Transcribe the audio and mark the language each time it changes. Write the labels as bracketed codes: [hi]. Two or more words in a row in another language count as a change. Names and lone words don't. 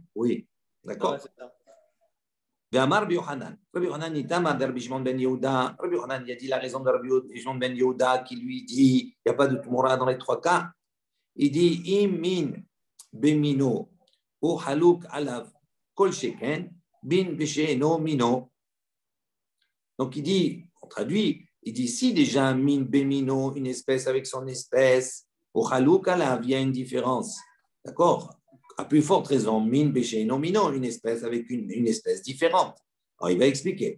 [fr] Oui, d'accord. [he] אמר רבי יוחנן. [fr] Rabbi Yohanan, il a dit la raison de Rabbi Shimon ben Yehuda qui lui dit il n'y a pas de Tmoura dans les trois cas. Il dit [he] אם מין במינו וחלוק עליו כל שכן מין בשאינו מינו. [fr] Donc il dit, on traduit, il dit si déjà [he] מין במינו, [fr] une espèce avec son espèce, [he] וחלוק עליו, [fr] il y a une différence. D'accord? À plus forte raison, [he] מין בשאינו מינו, [fr] une espèce avec une espèce différente. Alors il va expliquer.